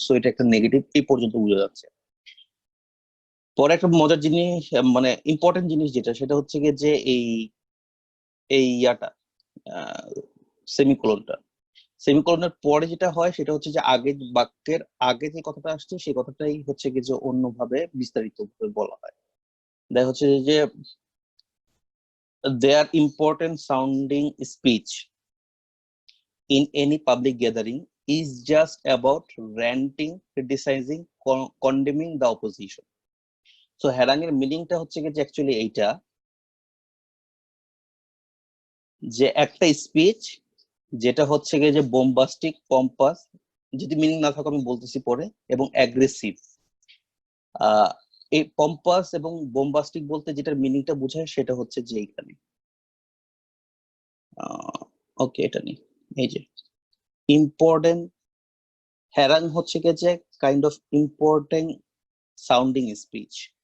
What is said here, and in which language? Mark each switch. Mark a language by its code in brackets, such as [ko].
[bn] So এটা একটা negative, এই পর্যন্ত বোঝা যাচ্ছে। পরে একটা মজার জিনিস, মানে ইম্পর্টেন্ট জিনিস যেটা, সেটা হচ্ছে গিয়ে যে এই এই ইয়াটা, সেমিকোলনটা, সেমিকোলনের পরে যেটা হয় সেটা হচ্ছে যে আগে বাক্যের আগে যে কথাটা আসছে সেই কথাটাই হচ্ছে কি যে অন্যভাবে বিস্তারিত ভাবে বলা হয়। দেখা হচ্ছে যে [en] their important sounding speech in any public gathering is just about ranting, criticizing, condemning the opposition. [bn] So হ্যারাং এর মিনিংটা হচ্ছে কি যে অ্যাকচুয়ালি এইটা, যে একটা স্পিচ যেটা হচ্ছে গিয়ে যে বোম্বাস্টিক, পম্পাস, যদি মিনিং না থাকে আমি বলতেছি পরে, এবং অ্যাগ্রেসিভ। এই পম্পাস এবং বোম্বাস্টিক বলতে যেটার মিনিংটা বোঝায় সেটা হচ্ছে যে এইখানে, ওকে এটা নেই, এই যে ইম্পর্টেন্ট, হ্যারাং হচ্ছে গিয়ে যে kind of important sounding speech.